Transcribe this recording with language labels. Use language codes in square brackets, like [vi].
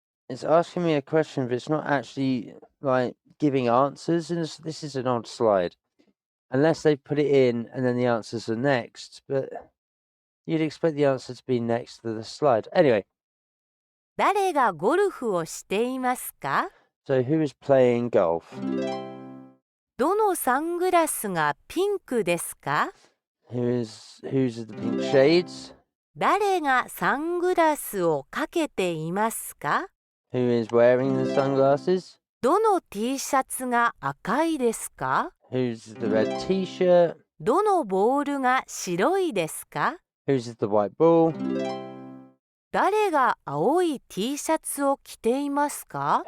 [en] It's asking me a question, but it's not actually like giving answers, and this is an odd slide. Unless they put it in and then the answers are next, but you'd expect the answer to be next to the slide. Anyway, [ja] 誰がゴルフをしていますか？ [en] so who is playing golf? [ja] どのサングラスがピンクですか？ [en] Who's the pink shades? [ja] 誰がサングラスをかけていますか？ [en] Who is wearing the sunglasses? [ja] どの T シャツが赤いですか？ [en] Who's the red t-shirt? [ja] どのボールが白いですか？ [en] Who's the white ball? [ja] 誰が青い T シャツを着ていますか？